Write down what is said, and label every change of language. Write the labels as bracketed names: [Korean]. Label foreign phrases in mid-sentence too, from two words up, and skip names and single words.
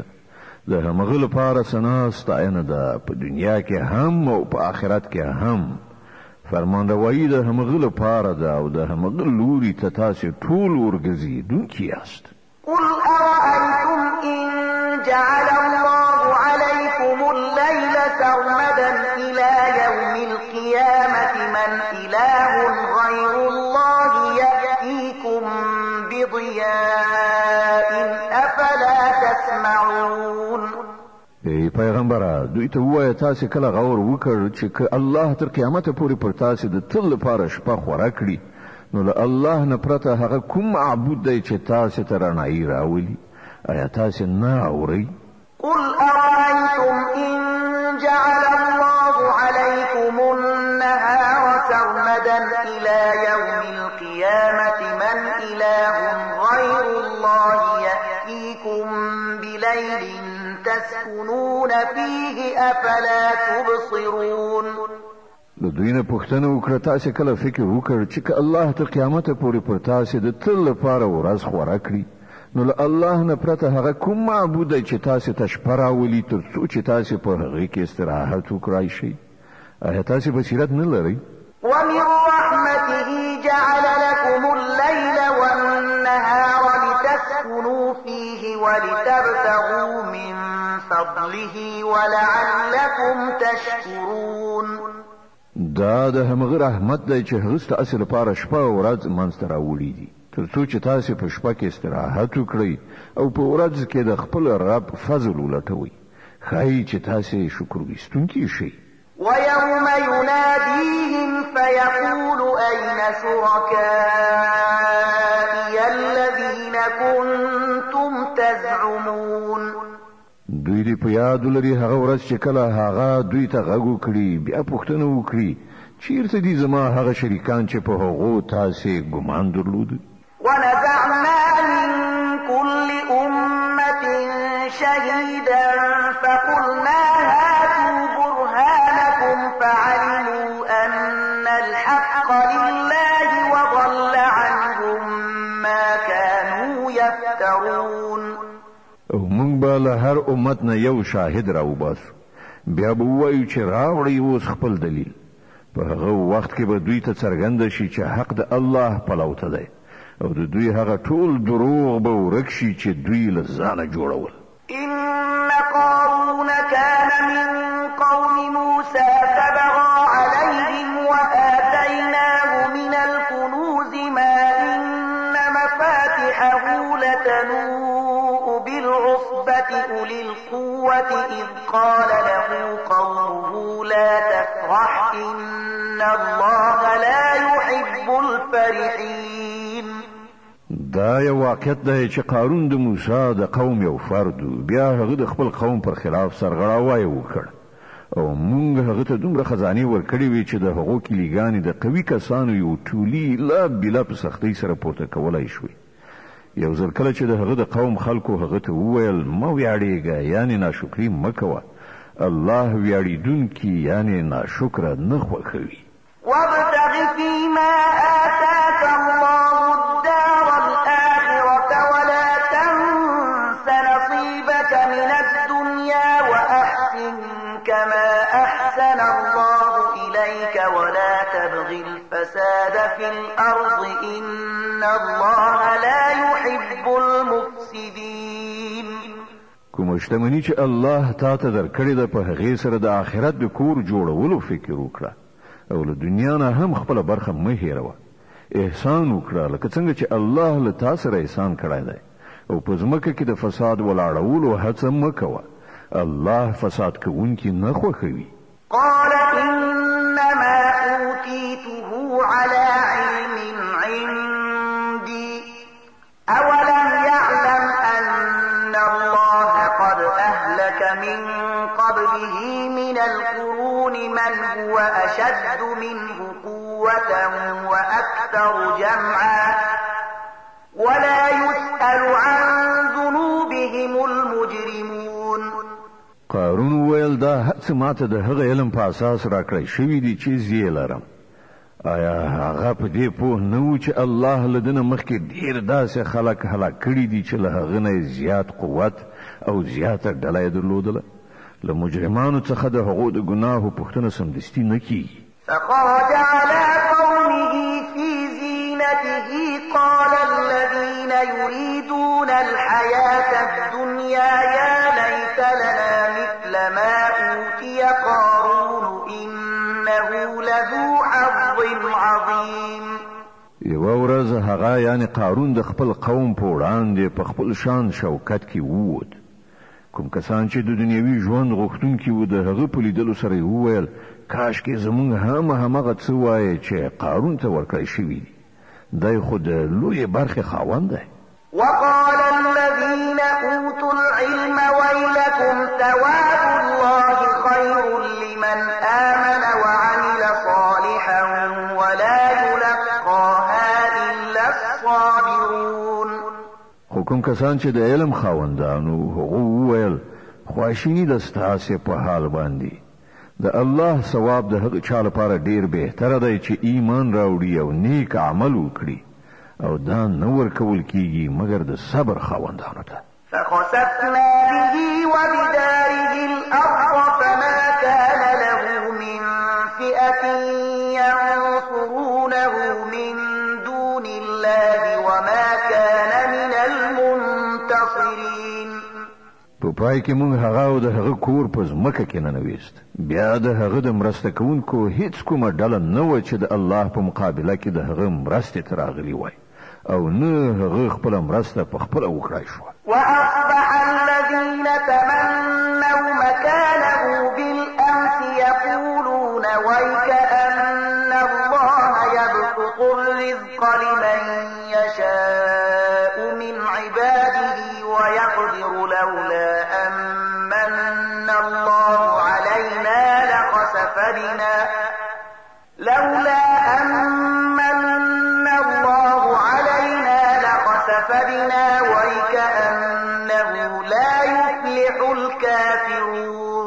[Pashto] د همغه لپاره ثنا ستاینه ده په دنیا کې هم او په آخرت کې هم. فرمانروایی د همغه لپاره ده او د همغه لوري ته تاسو ټول ورګرځېدونکي یاست. [Arabic] قل أرأيتم إن جعل الله عليكم الليل سرمدا إلى يوم القيامة من إله غير الله يأتيكم بضياء أفلا تسمعون. [Pashto] ای پیغمبره دوی ته ووایه تاسې کله غور وکړ چې که الله تر قیامته پورې پر تاسې د تل لپاره شپه خوره کړي نو له الله نه پرته هغه کوم معبود دی چې تاسې ته رڼایي راولي؟ آیا تاسې نه اورئ؟ [Arabic] قل أرأيتم إن جعل الله عليكم النهار سرمدا إلى يوم القيامة من إله غير الله يأتيكم بليل تسكنون فيه أفلا تبصرون. [Pashto] د دوی نه پوښتنه وکړه تاسې کله فکر وکړ چې که الله تر قیامته پورې پر تاسې د تل لپاره ورځ خوره کړي نو له الله نه پرته هغه کوم معبود دی چې تاسې ته شپه راولي تر څو چې تاسې په هغې کې استراحت وکړای شئ؟ آیا تاسې بصیرت نه لرئ؟ [Arabic] ومن رحمته جعل لكم الليل والنهار لتسكنوا فيه ولتبتغوا من فضله ولعلكم تشكرون. [Pashto] دا د همغه رحمت دی چې هغه ستاسې لپاره شپه او ورځ منځته راوړي دي تر څو چې تاسې په شپه کې استراحت وکړئ او په ورځ کې د خپل رب فضل ولټوئ. ښایي چې تاسې شکر ایستونکي شئ. [Arabic] ويوم يناديهم فيقول أين شركائي الذين كنتم تزعمون. [Pashto] دوی دې په یاد ولري هغه ورځ چې کله هغه دوی ته غږ وکړي بیا پوښتنه وکړي چیرته دي زما هغه شریکان چې په هغو تاسې ګمان درلود؟ [Arabic] ونزعنا من كل أمة شهيدا فقلنا هاتوا برهانكم فعلموا أن الحق لله وضل عنهم ما كانوا يفترون. [Pashto] او موږ به له هر امت نه یو شاهد راوباسو بیا به ووایو چې راوړئ اوس خپل دلیل. په هغه وخت کې به دوی ته څرګنده شي چې حق د الله پلو ته دی او د دوی هغه ټول دروغ به ورک شي چې دوی له ځانه جوړول. [Arabic] إن قارون كان من قوم موسى فبغى عليهم وآتيناه من الكنوز ما إن مفاتحه لتنوء بالعصبة أولي القوة إذ قال له قومه لا تفرح إن الله لا يحب الفرحين. [Pashto] دا یو واقعیت دی چې قارون د موسی د قوم یو فرد بیا هغه د خپل قوم پر خلاف سرغړاوی وکړ او موږ هغه ته دومره خزانه ورکړې وي چې د هغو کلیګانې د قوي کسانو یو ټولي لا بلا په سختۍ سره پورته کولای شوی. یو ځل کله چې د هغه د قوم خلکو هغه ته وویل مه ویاړېږه یعنې ناشکري مه کوه الله ویاړېدونکي یعنې ناشکره نه خوښوي. [Arabic] وابتغ فيما آتاك الله الدار الآخرة ولا تنس نصيبك من الدنيا وأحسن كما أحسن الله إليك ولا تبغ الفساد في الأرض إن الله لا يحب المفسدين. [Pashto] کوم شتمنی چې الله تا ته درکړې ده په هغې سره د آخرت د کور جوړولو فکر وکړه او له دنیا نه هم خپله برخه مه هېروه. احسان وکړه لکه څنګه چې الله له تا سره احسان کړی دی او په ځمکه کې د فساد ولاړولو هڅه مه کوه. الله فساد کوونکي نه خوښوي. [Arabic] قال إنما أوتيته على علم عندي أولم يعلم أن الله قد أهلك من قبله من القرون من هو أشد منه قوة وأكثر جمعا ولا يسأل عن ذنوبهم المجرمون. [Pashto] قارون ویل دا هڅه ماته د هغه علم په اساس راکړی شوي دي چې زه یې لرم. آیا هغه په دې پوه نه و چې الله له ده نه مخکې ډېر داسې خلک هلاک کړي دي چې له هغه نه زیات قوت او زیاته ډله یې درلودله؟ له مجرمانو څخه د هغو د ګناهو پوښتنه سمدستي نه کیږي. [Arabic] فخرج على قومه في زينته قال الذين يريدون الحياة الدنيا يا ليت لنا مثل ما أوتي قارون إنه لذو حظ عظيم. [Pashto] یوه ورځ هغه یعنی قارون د خپل قوم په وړاندې په خپل شان شوکت کې ووت. کوم کسان چې د دنیوي ژوند غوښتونکي وو د هغه په لیدلو سره یې وویل کاشکې زموږ هم همغه څه وایي چې قارون ته ورکړی شوي دي. دی خو د لویې برخې خاوند دی. [Arabic] وقال الذين أوتوا العلم ويلكم ثواب الله خير لمن آمن وعمل صالحا ولا يلقاها إلا الصابرون. [Pashto] خو کوم کسان چې د علم خاوندانو هغه وویل خواشیني د ستاسې په حال باندې د الله ثواب د هغه چا لپاره ډیر بهتره دی چې ایمان راوړي او نیک عمل وکړي او دا نه ورکول کیږي مګر د صبر خاوندانو ته. [Arabic] فخسفنا به وبداره الأرض فما كان له من فئة ينصرونه من دون الله وما كان من المنتصرين. [Pashto] په پای کې موږ هغه او د هغه کور په ځمکه کې ننویست. بیا د هغه د مرسته کوونکو هیڅ کومه ډله نه وه چې د الله په مقابله کې د هغه مرستې ته راغلي وای او نه هغه خپله مرسته په خپله وکړای شوه. [Arabic] وأصبح الذين تمنوا مكانه بالأمس يقولون ويكأن الله يبسط الرزق لمن يشاء من عباده ويقدر لولا أمن الله علينا لخسف بنا ويكأنه لا يفلح الكافرون.